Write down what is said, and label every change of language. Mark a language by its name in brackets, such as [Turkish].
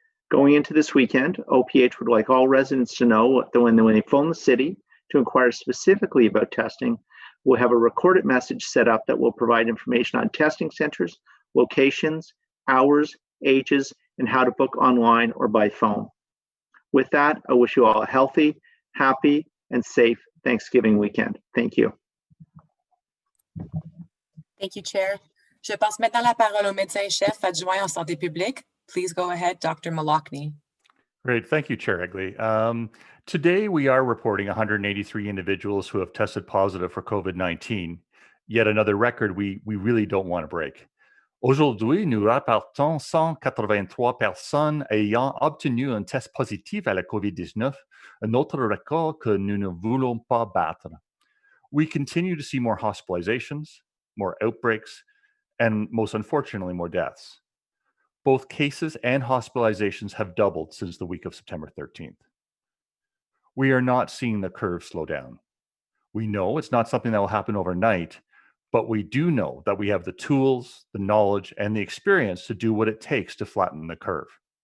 [English] Going into this weekend, OPH would like all residents to know that when they phone the city to inquire specifically about testing, we'll have a recorded message set up that will provide information on testing centers, locations, hours, ages, and how to book online or by phone. With that, I wish you all a healthy, happy, and safe Thanksgiving weekend. Thank you. Thank you, Chair. [French] Je passe maintenant la parole au médecin-chef adjoint en santé publique. [English] Please go ahead, Dr. Malachny. Great. Thank you, Chair Egley. Today, we are reporting 183 individuals who have tested positive for COVID-19, yet another record we really don't want to break. [French] Aujourd'hui, nous rapportons 183 personnes ayant obtenu un test positif à la COVID-19, un autre record que nous ne voulons pas battre. [English] We continue to see more hospitalizations, more outbreaks, and most unfortunately, more deaths. Both cases and hospitalizations have doubled since the week of September 13th. We are not seeing the curve slow down. We know it's not something that will happen overnight, but we do know that we have the tools, the knowledge, and the experience to do what it takes to flatten the curve.